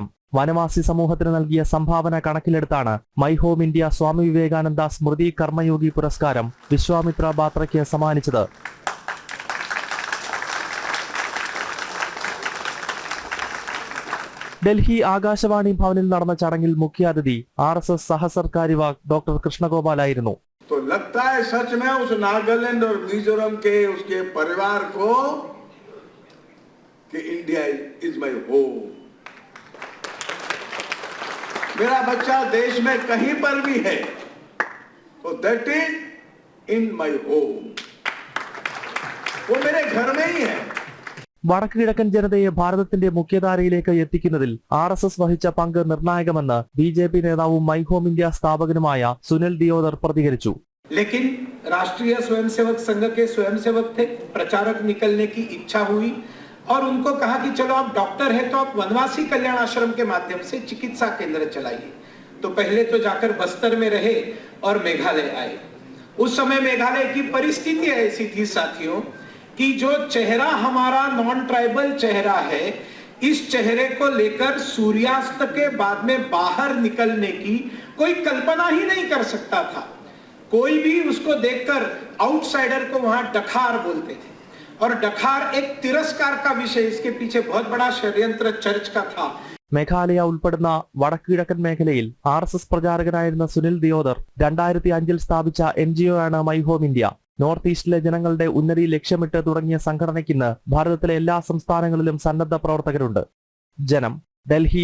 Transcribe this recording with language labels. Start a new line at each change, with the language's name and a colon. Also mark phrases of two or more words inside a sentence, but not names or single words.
Malayalam: വനവാസി സമൂഹത്തിന് നൽകിയ സംഭാവന കണക്കിലെടുത്താണ് മൈ ഹോം ഇന്ത്യ സ്വാമി വിവേകാനന്ദ സ്മൃതി കർമ്മയോഗി പുരസ്കാരം വിശ്വാമിത്ര ബാത്രയ്ക്ക് സമ്മാനിച്ചത്. ഡൽഹി ആകാശവാണി ഭവനിൽ നടന്ന ചടങ്ങിൽ മുഖ്യാതിഥി RSS സഹസർകാര്യവാഹ് ഡോക്ടർ കൃഷ്ണഗോപാലായിരുന്നു.
Hindi: मेरा बच्चा देश में कहीं पर भी है तो
English: that is in my home,
Hindi: वो मेरे घर में ही है.
Malayalam: വടക്ക് കിഴക്കൻ ജനതയെ ഭാരതത്തിന്റെ മുഖ്യധാരയിലേക്ക് എത്തിക്കുന്നതിൽ RSS വഹിച്ച പങ്ക് നിർണായകമെന്ന് BJP നേതാവും മൈ ഹോം ഇന്ത്യ സ്ഥാപകനുമായ സുനിൽ ദിയോദർ പ്രതികരിച്ചു.
Hindi: लेकिन राष्ट्रीय स्वयंसेवक संघ के स्वयंसेवक थे, प्रचारक निकलने की इच्छा हुई और उनको कहा कि चलो आप डॉक्टर है तो आप वनवासी कल्याण आश्रम के माध्यम से चिकित्सा केंद्र चलाइए. तो पहले तो जाकर बस्तर में रहे और मेघालय आए. उस समय मेघालय की परिस्थिति ऐसी थी साथियों कि जो चेहरा हमारा
English: non tribal
Hindi: चेहरा है, इस चेहरे को लेकर सूर्यास्त के बाद में बाहर निकलने की कोई कल्पना ही नहीं कर सकता था. कोई भी उसको देखकर आउटसाइडर को वहां डखार बोलते थे और डखार एक तिरस्कार का विषय, इसके पीछे बहुत बड़ा षड्यंत्र चर्च का था.
Malayalam: മേഘാലയ ഉൾപ്പെടുന്ന വടക്ക് കിഴക്കൻ മേഖലയിൽ RSS പ്രചാരകനായിരുന്ന സുനിൽ ദിയോദർ 2005 സ്ഥാപിച്ച NGO ആണ് മൈ ഹോം ഇന്ത്യ. നോർത്ത് ഈസ്റ്റിലെ ജനങ്ങളുടെ ഉന്നതി ലക്ഷ്യമിട്ട് തുടങ്ങിയ സംഘടനയ്ക്കിന്ന് ഭാരതത്തിലെ എല്ലാ സംസ്ഥാനങ്ങളിലും സന്നദ്ധ പ്രവർത്തകരുണ്ട്. ജനം, ഡൽഹി.